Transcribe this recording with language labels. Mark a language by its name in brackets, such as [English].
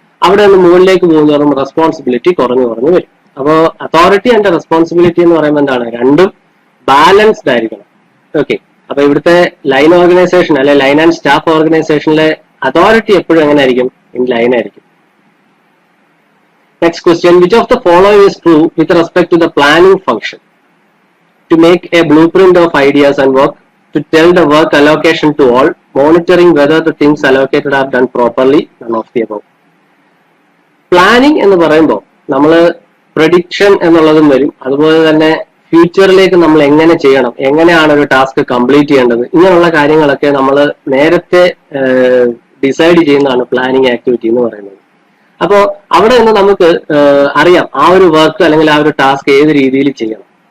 [Malayalam] അവിടെ നിന്ന് മുകളിലേക്ക് പോകുന്നതോറും റെസ്പോൺസിബിലിറ്റി കുറഞ്ഞു കുറഞ്ഞു വരും. അപ്പോൾ അതോറിറ്റി ആൻഡ് റെസ്പോൺസിബിലിറ്റി എന്ന് പറയുമ്പോൾ എന്താണ്? രണ്ടും ബാലൻസ്ഡ് ആയിരിക്കണം. ഓക്കെ, അപ്പൊ ഇവിടുത്തെ ലൈൻ ഓർഗനൈസേഷൻ അല്ലെ ലൈൻ ആൻഡ് സ്റ്റാഫ് ഓർഗനൈസേഷനിലെ അതോറിറ്റി എപ്പോഴും എങ്ങനെ ആയിരിക്കും? ഇൻ ലൈൻ ആയിരിക്കും. [English] Next question, which of the following is true with respect to the planning function? To make a blueprint of ideas and work, to tell the work allocation to all, monitoring whether the things allocated are done properly, none of the above. [Malayalam] Planning എന്ന് പറയുമ്പോൾ നമ്മൾ prediction എന്നുള്ളതും വരും, അതുപോലെ തന്നെ ഫ്യൂച്ചറിലേക്ക് നമ്മൾ എങ്ങനെ ചെയ്യണം, എങ്ങനെയാണ് ഒരു ടാസ്ക് കംപ്ലീറ്റ് ചെയ്യേണ്ടത്, ഇങ്ങനെയുള്ള കാര്യങ്ങളൊക്കെ നമ്മൾ നേരത്തെ ഡിസൈഡ് ചെയ്യുന്നതാണ് പ്ലാനിങ് ആക്ടിവിറ്റി എന്ന് പറയുന്നത്. അപ്പോൾ അവിടെ നിന്ന് നമുക്ക് അറിയാം ആ ഒരു വർക്ക് അല്ലെങ്കിൽ ആ ഒരു ടാസ്ക് ഏത് രീതിയിൽ ചെയ്യണം.